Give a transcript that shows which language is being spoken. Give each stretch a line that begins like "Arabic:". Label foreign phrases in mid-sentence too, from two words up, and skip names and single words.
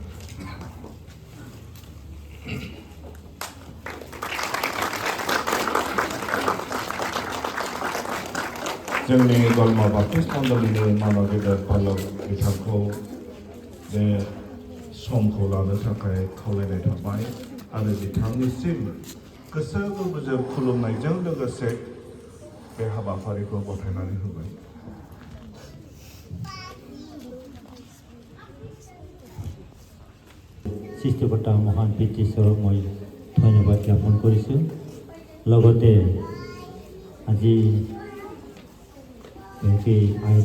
Bodo: जोंनि गलमा बाप्टिस्ट मण्डलिनि मानव गेदेर पालक बिथांखौ बे समखौ लानो थाखाय खावलायनाय थाबाय आरो बिथांनिसिम गोसो गोरबोजों खुलुमनायजों लोगोसे बे हाबाफारिखौ गथायनानै होबाय
Assamese: সৃষ্টিকৰ্তা মহান পিতৃ ঈশ্বৰক মই ধন্যবাদ জ্ঞাপন কৰিছোঁ লগতে আজি আহি